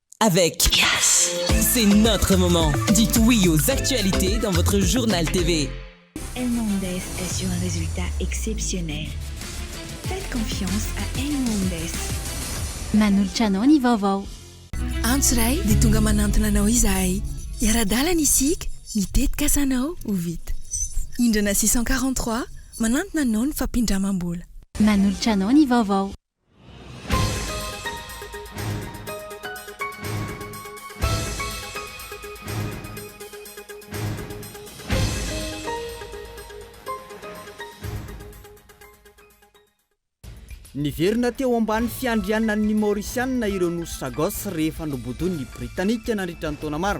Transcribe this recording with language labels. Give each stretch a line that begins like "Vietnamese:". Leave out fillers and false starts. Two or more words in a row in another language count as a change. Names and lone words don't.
French: avec Yes. C'est notre moment. Dites oui aux actualités dans votre journal TV. El Mondes est sur un résultat exceptionnel. Faites confiance à El Mondes.
Malagasy: Manolotra anao ny vaovao. Antsiray dia tonga manantona anao izahay. Iara-dalana isika, mitetika asanao ho vita. Indrana 643, manantona anao ny fampindramam-bola. Manolotra anao ny vaovao. Niverina teo ambany fiandrianana ny Mauritiana ireo nosy Sagos rehefa nobodon'ny Britanika nandritra ny taona maro.